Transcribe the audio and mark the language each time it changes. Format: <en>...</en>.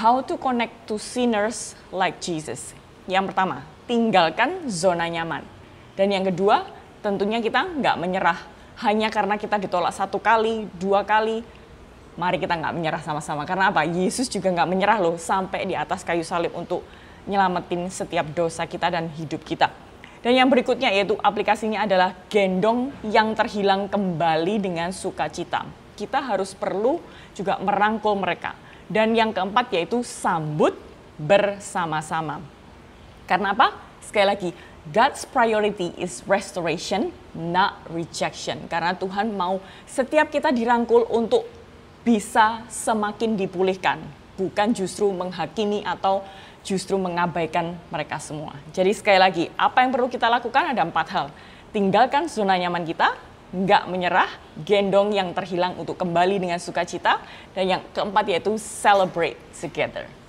<en>How to connect to sinners like Jesus.</en> <id>Yang pertama, tinggalkan zona nyaman. Dan yang kedua, tentunya kita nggak menyerah. Hanya karena kita ditolak 1 kali, 2 kali, mari kita nggak menyerah sama-sama. Karena apa? Yesus juga nggak menyerah loh sampai di atas kayu salib untuk nyelamatin setiap dosa kita dan hidup kita. Dan yang berikutnya yaitu aplikasinya adalah gendong yang terhilang kembali dengan sukacita. Kita harus perlu juga merangkul mereka. Dan yang keempat yaitu sambut bersama-sama. Karena apa? Sekali lagi,</id> <en>God's priority is restoration, not rejection.</en> <id>Karena Tuhan mau setiap kita dirangkul untuk bisa semakin dipulihkan. Bukan justru menghakimi atau justru mengabaikan mereka semua. Jadi sekali lagi, apa yang perlu kita lakukan ada 4 hal. Tinggalkan zona nyaman kita, nggak menyerah, gendong yang terhilang untuk kembali dengan sukacita, dan yang keempat yaitu</id> <en>celebrate together.</en>